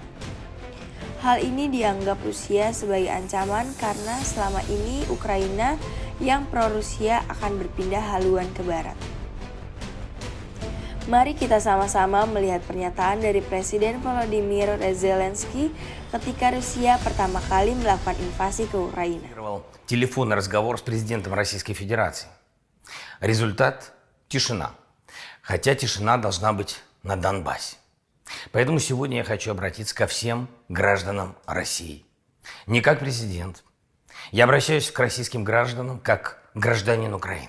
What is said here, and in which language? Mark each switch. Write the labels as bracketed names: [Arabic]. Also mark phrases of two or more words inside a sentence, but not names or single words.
[Indonesian] Hal ini dianggap Rusia sebagai ancaman karena selama ini Ukraina yang pro-Rusia akan berpindah haluan ke barat. Mari kita sama-sama melihat pernyataan dari Presiden Volodymyr Zelensky ketika Rusia pertama kali melakukan invasi ke Ukraina. [Russian] Телефонный разговор с президентом Российской Федерации. Результат – тишина. Хотя тишина должна быть на Донбассе. Поэтому сегодня я хочу обратиться ко всем гражданам России. Не как президент. Я обращаюсь к российским гражданам как гражданин Украины.